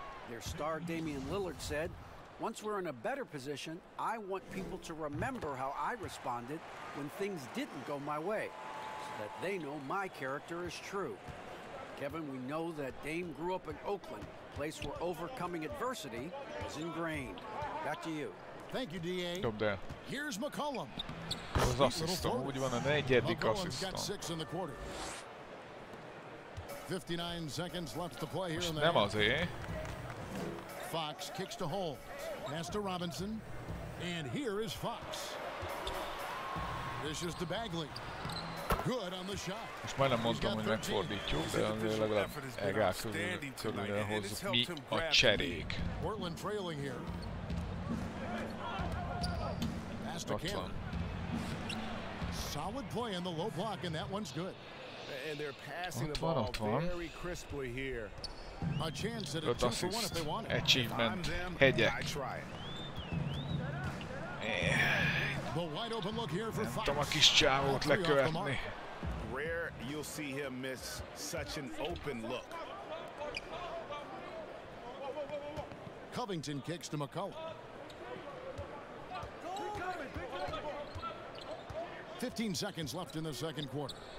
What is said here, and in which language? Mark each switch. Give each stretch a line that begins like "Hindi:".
English: Their star Damian Lillard said, "Once we're in a better position, I want people to remember how I responded when things didn't go my way, so that they know my character is true." Kevin, we know that Dame grew up in Oakland, a place where overcoming adversity is ingrained. Back to you. Thank you, D.A.
Hungarian: Dobd.
English: Here's McCollum.
Hungarian: Az asszisztom, úgy van, a negyedik asszisztom.
English: 59 seconds left to play here in the
Hungarian: nem azért.
English: Fox kicks to Holmes. Pass to Robinson. And here is Fox. Dishes to Bagley. Good on the shot.
Hungarian: Most majdnem mondtam, hogy megfordítjuk, de azért legalább egál körülre hozzuk mi a cserék.
English: Portland trailing here.
Hungarian: Ott van.
English: Solid play in the low block, and that one's good. And they're passing the ball very crisply here. A chance at a 2-for-1 if they want it.
Hungarian: Achievement. Hegyek.
English: The wide open look here for Fox.
Hungarian: Tudom a kis csávót lekövetni.
English: Rare you'll see him miss such an open look. Covington kicks to McCollum. 15 seconds left in the second quarter.